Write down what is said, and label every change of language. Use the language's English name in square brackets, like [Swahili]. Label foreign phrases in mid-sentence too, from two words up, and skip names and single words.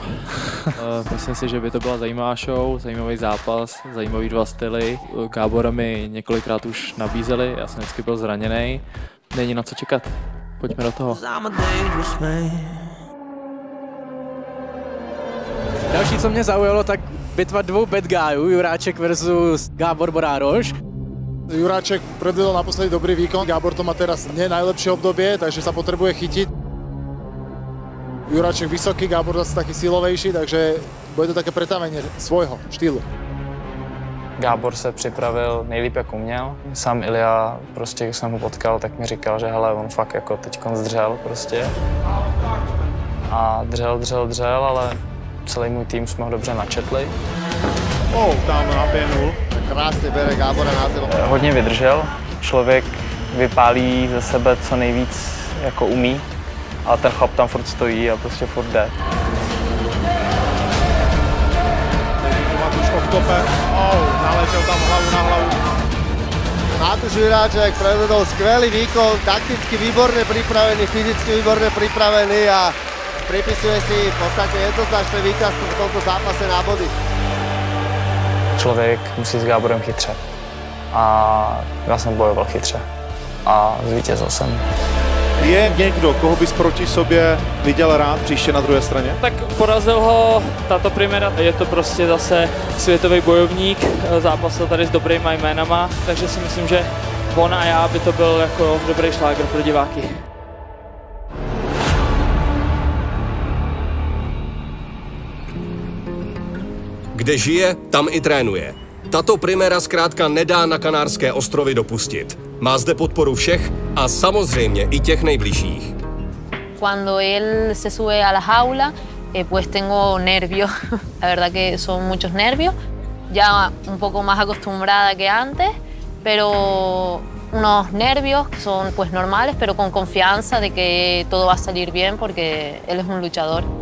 [Czech] Myslím si, že by to byla zajímavá show, zajímavý zápas, zajímavý 2 styly. Gábora mi několikrát už nabízeli, já jsem vždycky byl zraněný. Není na co čekat. Pojďme do toho. Další, co mě zaujalo, tak bitva 2 [English] bad guyů, [Czech] Juráček versus Gábor Borároš. [Slovak] Juráček predvedol naposledy dobrý výkon, Gábor to má teraz nie najlepšie obdobie, takže sa potrebuje chytiť. Juráček vysoký, Gábor zase taký silovejší, takže bude to také pretavenie svojho štýlu. [Czech] Gábor se připravil nejlíp, jak uměl. Sám Ilja, prostě, když jsem ho potkal, tak mi říkal, že hele, on fakt jako teďkon zdřel prostě. A dřel, ale celý můj tým jsme ho dobře načetli. Tam naběhnul. Krásně bere Gábora na zem. Hodně vydržel. Člověk vypálí ze sebe co nejvíc jako umí. A ten chlap tam furt stojí a prostě furt jde. Matúš obklope. Naletěl tam hlavu na hlavu. [Slovak] Matúš Juráček predvedol skvelý výkon, takticky výborne pripravený, fyzicky výborne pripravený a pripisuje si v podstate jednoznačné víťazstvo v tomto zápase na body. [Czech] Člověk musí s Gáborem chytře. A já jsem bojoval chytře. A zvítězil jsem. Je někdo, koho bys proti sobě viděl rád příště na druhé straně? Tak porazil ho Tato Primera. Je to prostě zase světový bojovník, zápasil tady s dobrýma jménama, takže si myslím, že on a já by to byl jako dobrý šlágr pro diváky. Kde žije, tam i trénuje. Tato Primera zkrátka nedá na Kanárské ostrovy dopustit. Má zde podporu všech a samozřejmě i těch nejbližších. [Spanish] Cuando él se sube a la jaula, pues tengo nervios. La verdad que son muchos nervios. ya un poco más acostumbrada que antes, pero unos nervios que son pues normales, pero con confianza de que todo va a salir bien porque él es un luchador.